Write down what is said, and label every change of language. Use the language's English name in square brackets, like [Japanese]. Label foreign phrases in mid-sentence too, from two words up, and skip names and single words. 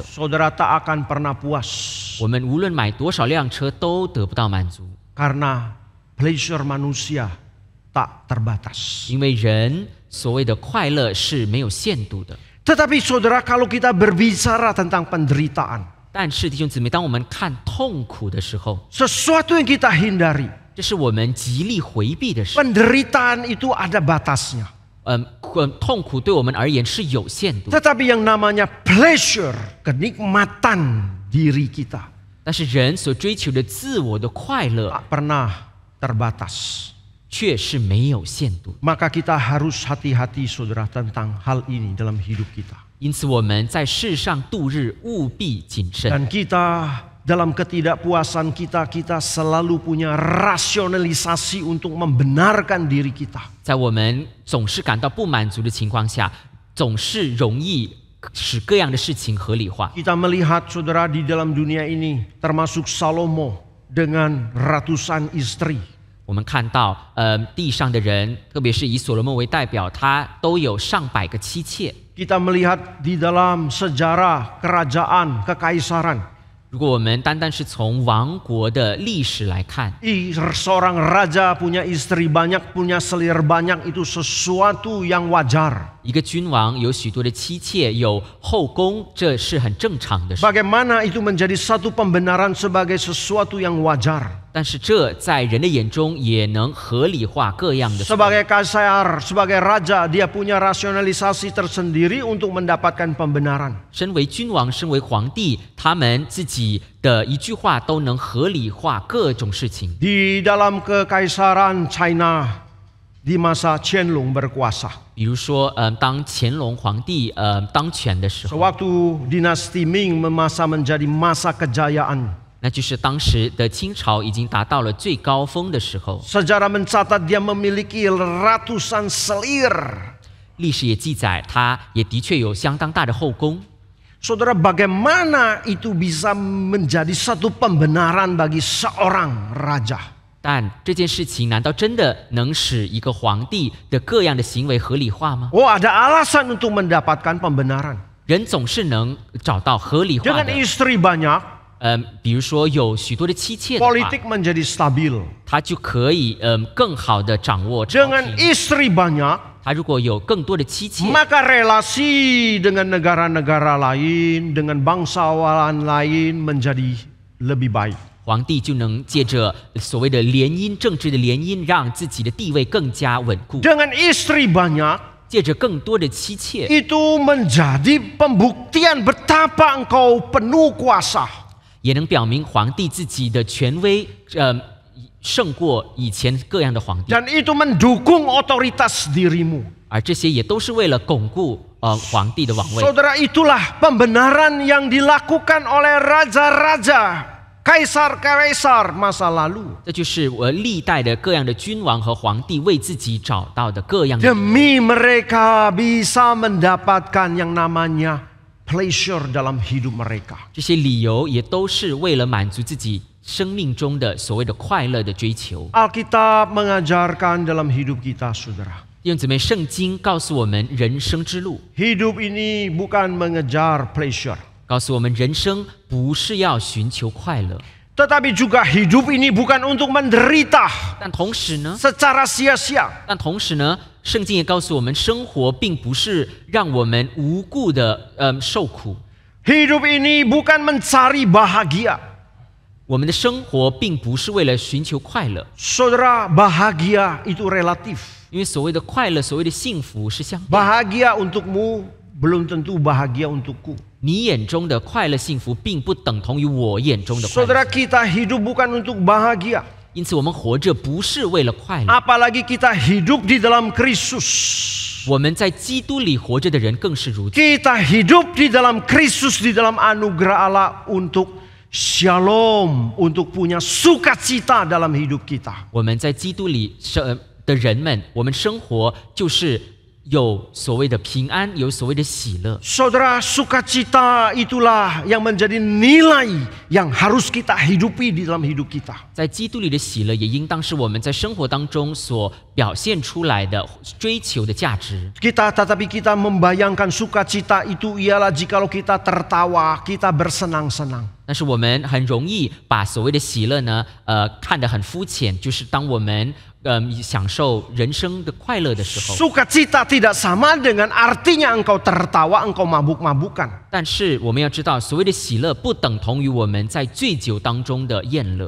[Indonesian] Saudara tak akan pernah puas [Chinese] 我们无论买多少辆车都得不到满足， [Indonesian] karena pleasure manusia tak terbatas. [Chinese] 因为人所谓的快乐是没有限度的。 [Indonesian] Tetapi saudara, kalau kita berbicara tentang penderitaan, [Chinese] 但是弟兄姊妹，当我们看痛苦的时候， [Indonesian] sesuatu yang kita hindari, [Chinese] 这是我们极力回避的事。 [Indonesian] penderitaan itu ada batasnya. [Chinese] 痛苦对我们而言是有限度， [Indonesian] Tetapi yang namanya pleasure, kenikmatan diri kita, [Chinese] 但是人所追求的自我的快乐 [Indonesian] tak pernah terbatas. [Chinese] 却是没有限度。 [Indonesian] Maka kita harus hati-hati saudara tentang hal ini dalam hidup kita. [Chinese] 因此我们在世上度日务必谨慎。 [Indonesian] Dan kita dalam ketidakpuasan kita selalu punya rasionalisasi untuk membenarkan diri kita. [Chinese] 在我们总是感到不满足的情况下，总是容易使各样的事情合理化。 [Indonesian] Kita melihat saudara di dalam dunia ini termasuk Salomo dengan ratusan istri. [Chinese] 我们看到，地上的人，特别是以所罗门为代表，他都有上百个妻妾。 [Indonesian] Kita melihat di dalam sejarah kerajaan, kekaisaran. [Chinese] 如果我们单单是从王国的历史来看， [Indonesian] Seorang raja punya istri banyak, punya selir banyak, itu sesuatu yang wajar. [Chinese] 一个君王有许多的妻妾，有后宫，这是很正常的事。 [Indonesian] Bagaimana itu menjadi satu pembenaran sebagai sesuatu yang wajar. [Chinese] 但是这在人的眼中也能合理化各样的。 [Indonesian] Sebagai kaisar, sebagai raja, dia punya rasionalisasi tersendiri untuk mendapatkan pembenaran. [Chinese] 身为君王，身为皇帝，他们自己的一句话都能合理化各种事情。 [Indonesian] Di dalam kekaisaran China, di masa Qianlong berkuasa. [Chinese] 比如说，当乾隆皇帝当权的时候， [Indonesian] Sewaktu dinasti Ming masa menjadi masa kejayaan. [Chinese] 那就是当时的清朝已经达到了最高峰的时候。 [Indonesian] Sejarah mencatat dia memiliki ratusan selir. [Chinese] 历史也记载，他也的确有相当大的后宫。 [Indonesian] Saudara, bagaimana itu bisa menjadi satu pembenaran bagi seorang raja? [Chinese] 但这件事情难道真的能使一个皇帝的各样的行为合理化吗？ [Indonesian] Oh, ada alasan untuk mendapatkan pembenaran. [Chinese] 人总是能找到合理化 [Indonesian] Dengan [Chinese] 的。 [Indonesian] istri banyak, [Chinese] 比如说有许多的妻妾的话， [Indonesian] politik menjadi stabil. [Chinese] 他就可以更好的掌握朝 [Indonesian] Dengan [Chinese] 廷。 [Indonesian] istri banyak, [Chinese] 他如果有更多的妻妾， [Indonesian] maka relasi dengan negara-negara lain, dengan bangsawan lain menjadi lebih baik. [Chinese] 皇帝就能借着所谓的联姻、政治的联姻，让自己的地位更加稳固。 [Indonesian] Dengan istri banyak, [Chinese] 借着更多的妻妾， [Indonesian] itu menjadi pembuktian betapa engkau penuh kuasa. [Chinese] 也能表明皇帝自己的权威，胜过以前各样的皇帝。 [Indonesian] Dan itu mendukung otoritas dirimu. [Chinese] 而这些也都是为了巩固皇帝的王位。 [Indonesian] Saudara, itulah pembenaran yang dilakukan oleh raja-raja, kaisar-kaisar masa lalu. [Chinese] 这就是历代的各样的君王和皇帝为自己找到的各样的， [Indonesian] Demi mereka bisa mendapatkan yang namanya pleasure dalam hidup mereka. [Chinese] 这些理由也都是为了满足自己生命中的所谓的快乐的追求。 [Indonesian] Alkitab mengajarkan dalam hidup kita, saudara. [Chinese] 弟兄姊妹，圣经告诉我们人生之路， [Indonesian] Hidup ini bukan mengejar pleasure. [Chinese] 告诉我们人生不是要寻求快乐， [Indonesian] Tetapi juga hidup ini bukan untuk menderita [Chinese] 但同时呢， [Indonesian] secara sia-sia. [Chinese] 圣经也告诉我们，生活并不是让我们无故的受苦。 [Indonesian] Hidup ini bukan mencari bahagia. [Chinese] 我们的生活并不是为了寻求快乐， [Indonesian] Saudara, bahagia itu relatif. [Chinese] 因为所谓的快乐、所谓的幸福是相对。 [Indonesian] Bahagia untukmu belum tentu bahagia untukku. [Chinese] 你眼中的快乐、幸福，并不等同于我眼中的快 [Indonesian] Saudara, [Chinese] 乐。 [Indonesian] kita hidup bukan untuk bahagia. [Chinese] 因此，我们活着不是为了快乐。 [Indonesian] Apalagi kita hidup di dalam Kristus. [Chinese] 我们在基督里活着的人更是如此。 [Indonesian] Kita hidup di dalam Kristus, di dalam anugerah Allah untuk shalom, untuk punya sukacita dalam hidup kita. [Chinese] 我们在基督里的人们，我们生活就是有所谓的平安，有所谓的喜乐。 [Indonesian] Saudara, sukacita itulah yang menjadi nilai yang harus kita hidupi di dalam hidup kita. [Chinese] 在基督里的喜乐，也应当是我们在生活当中所表现出来的追求的价值。 [Indonesian] Tetapi kita membayangkan sukacita itu ialah jikalau kita tertawa, kita bersenang-senang. [Chinese] 但是我们很容易把所谓的喜乐呢，看得很肤浅，就是当我们享受人生的快乐的时候。 [Indonesian] Sukacita tidak sama dengan artinya engkau tertawa, engkau mabuk-mabukan. [Chinese] 但是我们要知道，所谓的喜乐不等同于我们在醉酒当中的宴乐。